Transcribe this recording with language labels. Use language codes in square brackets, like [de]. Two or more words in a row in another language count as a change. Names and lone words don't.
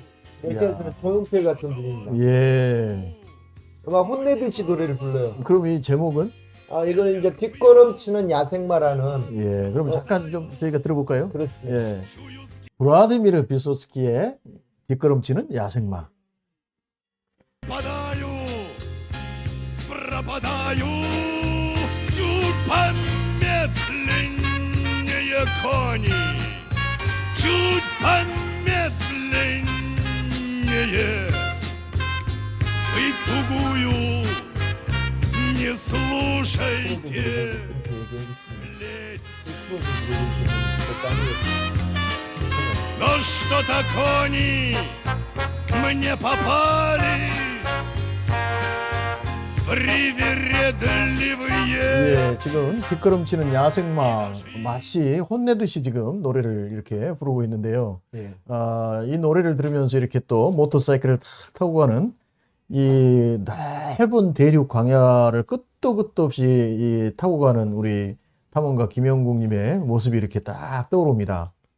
[ko] 러시아에서는 조용필 같은 분입니다. 예. 막 혼내듯이 노래를 불러요. 그럼 이 제목은? 이거는 이제 뒷걸음치는 야생마라는. 예. 그럼 잠깐 좀 저희가 들어볼까요? 그렇습니다. 예. 브라디미르 비소스키의 뒷걸음치는 야생마. [ru] Пропадаю, пропадаю, чуть помедленнее кони, чуть помедленнее. Вы тугую не слушайте. [ko] 이렇게 얘기하겠습니다. Ледь. 네. [ru] Но что-то кони мне попались привередливые. [ko] 예, 지금 뒷걸음치는 야생마 마치 혼내듯이 지금 노래를 이렇게 부르고 있는데요. 네. 이 노래를 들으면서 이렇게 또 모터사이클을 탁 타고 가는 이 넓은 대륙 광야를 끝도 없이 타고 가는 우리 탐험가 김영국님의 모습이 이렇게 딱 떠오릅니다.